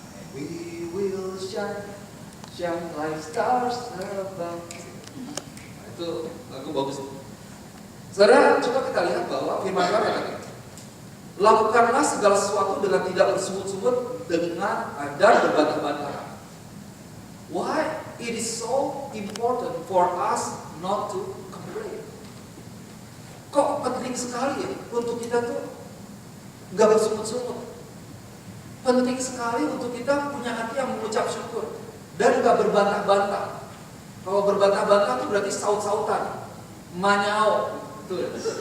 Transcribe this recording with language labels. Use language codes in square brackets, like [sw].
[en] We will shine, shine like stars above. [id] Itu lagu bagus. Saudara, coba kita lihat bahwa firman Tuhan katakan, lakukanlah segala sesuatu dengan tidak bersungut-sungut dengan dan berbantah-bantahan. [en] Why it is so important for us not to complain? [id] Kok penting sekali ya untuk kita tuh nggak bersungut-sungut? Penting sekali untuk kita punya hati yang mengucap syukur dan nggak berbantah-bantah. Kalau berbantah-bantah itu berarti saut-sautan, manyau. Betul.